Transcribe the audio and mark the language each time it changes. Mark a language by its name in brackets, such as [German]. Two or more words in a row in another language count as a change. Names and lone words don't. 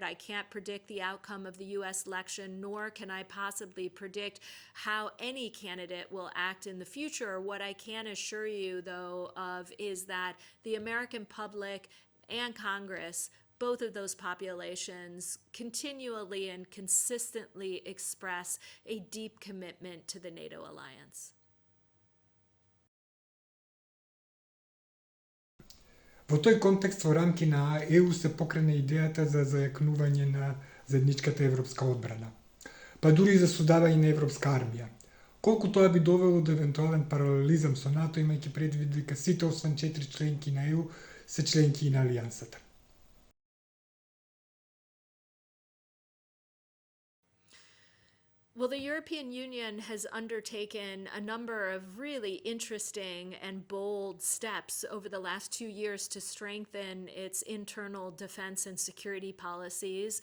[English] I can't predict the outcome of the U.S. election, nor can I possibly predict how any candidate will act in the future. What I can assure you, though, of is that the American public and Congress both of those populations continually and consistently express a deep commitment to the NATO alliance. [Macedonian] Во тој контекст, во рамки на ЕУ се покрена идејата за зајакнување на заедничката европска одбрана, па дури и за создавање на европска армија. Колку тоа би довело до евентуален паралелизам со НАТО, имајќи предвид дека сите освен 4 членки на ЕУ се членки и на алијансата. [English] Well, the European Union has undertaken a number of really interesting and bold steps over the last 2 years to strengthen its internal defense and security policies.